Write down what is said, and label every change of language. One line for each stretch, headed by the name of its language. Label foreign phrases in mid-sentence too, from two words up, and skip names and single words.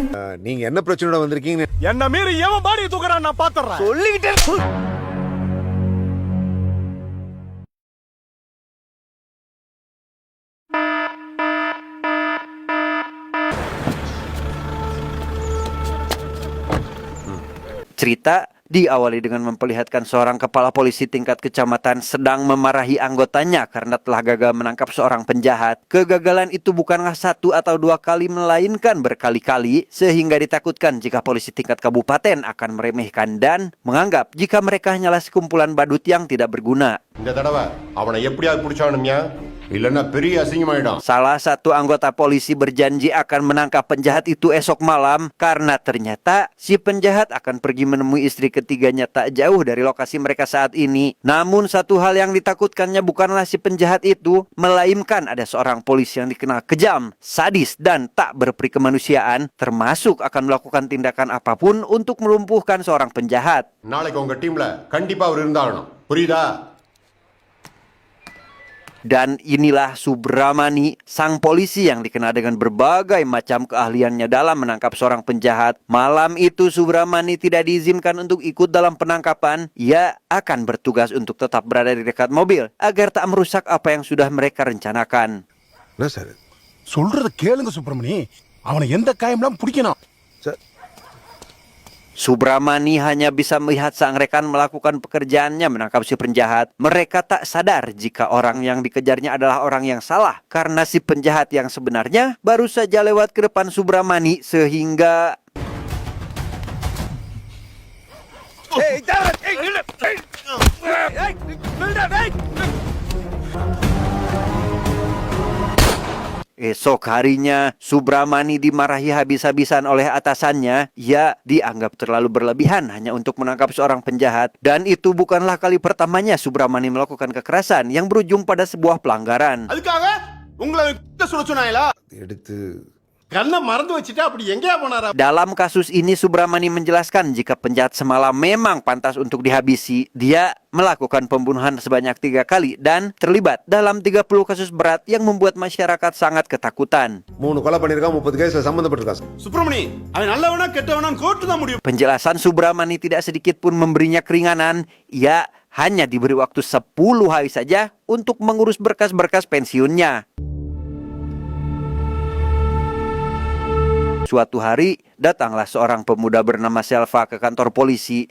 Tamil: நீங்க என்ன பிரச்சனையோட வந்திருக்கீங்க? என்ன மீறி எவன் பாடி தூக்குறான் நான் பாத்துறேன். சொல்லிக்கிட்டே
Indonesian: Cerita diawali dengan memperlihatkan seorang kepala polisi tingkat kecamatan sedang memarahi anggotanya karena telah gagal menangkap seorang penjahat. Kegagalan itu bukanlah satu atau dua kali, melainkan berkali-kali, sehingga ditakutkan jika polisi tingkat kabupaten akan meremehkan dan menganggap jika mereka hanyalah sekumpulan badut yang tidak berguna.
Tamil: இந்த தடவை அவனை எப்படியாவது பிடிச்சானும்யா, இல்லன்னா பெரிய அசிங்கமாயிடும்.
Indonesian: Salah satu anggota polisi berjanji akan menangkap penjahat itu esok malam karena ternyata si penjahat akan pergi menemui istri ketiganya tak jauh dari lokasi mereka saat ini. Namun satu hal yang ditakutkannya bukanlah si penjahat itu, melainkan ada seorang polisi yang dikenal kejam, sadis, dan tak berperi kemanusiaan, termasuk akan melakukan tindakan apapun untuk melumpuhkan seorang penjahat.
Tamil: நாளைக்கு உங்க டீம்ல கண்டிப்பா அவர் இருந்தாகணும், புரியுதா?
Indonesian: Dan inilah Subramani, sang polisi yang dikenal dengan berbagai macam keahliannya dalam menangkap seorang penjahat. Malam itu Subramani tidak diizinkan untuk ikut dalam penangkapan. Ia akan bertugas untuk tetap berada di dekat mobil agar tak merusak apa yang sudah mereka rencanakan.
Tamil: என்ன சார்? சொல்றத கேளுங்க சுப்பிரமணி, அவனை எந்த காயம்லாம் பிடிக்கணும்.
Indonesian: Subramani hanya bisa melihat sang rekan melakukan pekerjaannya menangkap si penjahat. Mereka tak sadar jika orang yang dikejarnya adalah orang yang salah, karena si penjahat yang sebenarnya baru saja lewat ke depan Subramani sehingga esok harinya Subramani dimarahi habis-habisan oleh atasannya. Ia dianggap terlalu berlebihan hanya untuk menangkap seorang penjahat. Dan itu bukanlah kali pertamanya Subramani melakukan kekerasan yang berujung pada sebuah pelanggaran.
Tamil: அதுக்காக உங்களை சுட சொன்னாங்களா? எடுத்து கண்ணை மறந்து வச்சுட்டா அப்படி எங்கேயா போனாரா?
Indonesian: Dalam kasus ini Subramani menjelaskan jika penjahat semalam memang pantas untuk dihabisi. Dia melakukan pembunuhan sebanyak 3 kali dan terlibat dalam 30 kasus berat yang membuat masyarakat sangat ketakutan.
Tamil: 3 கொலை பண்ணிருக்கான், 30 கேஸ்ல சம்பந்தப்பட்டிருக்கான். சுப்பிரமணி, அவன் நல்லவனா கெட்டவனா கோர்ட்டு தான் முடியும்.
Indonesian: Penjelasan Subramani tidak sedikit pun memberinya keringanan. Ia hanya diberi waktu 10 hari saja untuk mengurus berkas-berkas pensiunnya. Suatu hari, datanglah seorang pemuda bernama Selva ke kantor polisi.